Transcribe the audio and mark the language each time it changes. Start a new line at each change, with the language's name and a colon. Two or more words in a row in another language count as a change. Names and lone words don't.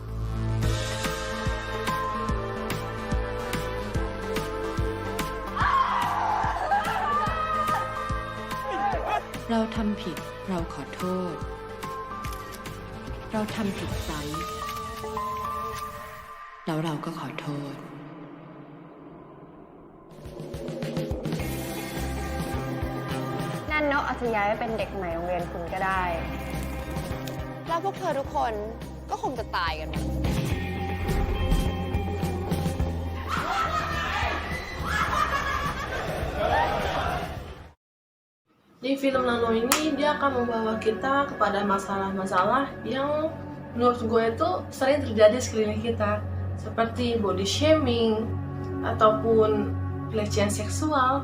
Thai: เราทำผิดเราขอโทษ เราทำผิดซ้ำแล้วเราก็ขอโทษ นันโนอาจจะย้ายไปเป็นเด็กใหม่โรงเรียนคุณก็ได้ แล้วพวกเธอทุกคนก็คงจะตายกันหมด
Indonesian: Di film Nano ini dia akan membawa kita kepada masalah-masalah yang menurut gue itu sering terjadi sekeliling kita, seperti
English: body shaming
Indonesian: ataupun pelecehan seksual.